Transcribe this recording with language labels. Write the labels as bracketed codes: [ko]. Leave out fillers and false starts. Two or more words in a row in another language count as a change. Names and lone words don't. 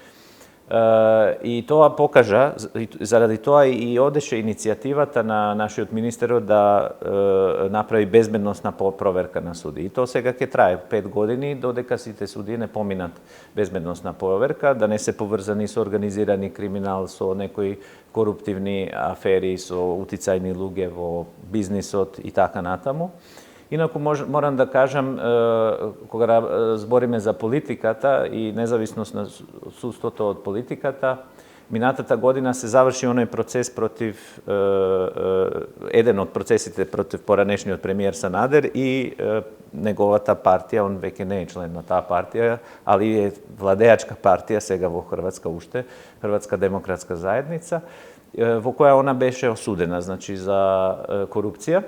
[mk] И тоа покажа, заради тоа и одеше иницијативата на нашиот министерот да направи безбедносна проверка на суди. И тоа сега ќе трае 5 години додека сите суди не поминат безбедносна проверка, да не се поврзани со организирани криминал, со некои коруптивни афери, со утицајни луѓе во бизнисот и така натаму. Inaku moram da kažem, koga zborime za politikata i nezavisnost na sudstvo od politikata, minatата година се заврши оној процес против, еден од процесите против поранешниот премиер Санадер и неговата партија, он веќе не е член на таа партија, али е владеачка партија сега во Хрватска уште, Хрватска демократска заедница, во која она беше осудена, значи за корупција.